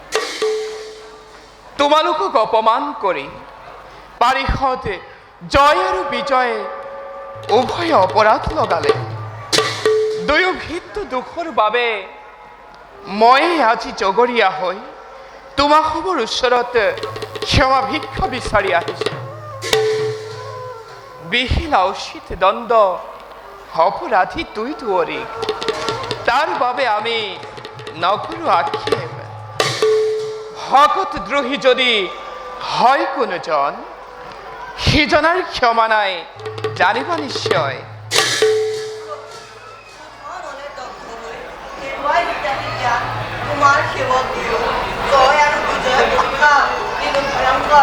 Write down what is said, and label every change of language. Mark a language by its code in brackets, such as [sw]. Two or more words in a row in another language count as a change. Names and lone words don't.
[as] তোমালোকক অপমান কৰি পাৰিষদ জয় আৰু বিজয়ে উভয় অপৰাধ লগালে দুয়ো ভিত্ত দুখৰ বাবে মই আজি জগৰীয়া হৈ তোমাসবৰ ওচৰত ক্ষমা ভিক্ষা বিচাৰি আহিছোঁ বিহিলা উচিত দণ্ড অপরাধী তুই দুয়ারি তার বাবে আমি নকরু আক্ষেপ ভগত দ্রোহী যদি হয় কোনো জন সিজনার ক্ষমা নাই জানিবা নিশ্চয় তোমাৰ সেৱক দিও জয় আৰু বিজয় কথা কিন্তু ভয়ংকৰ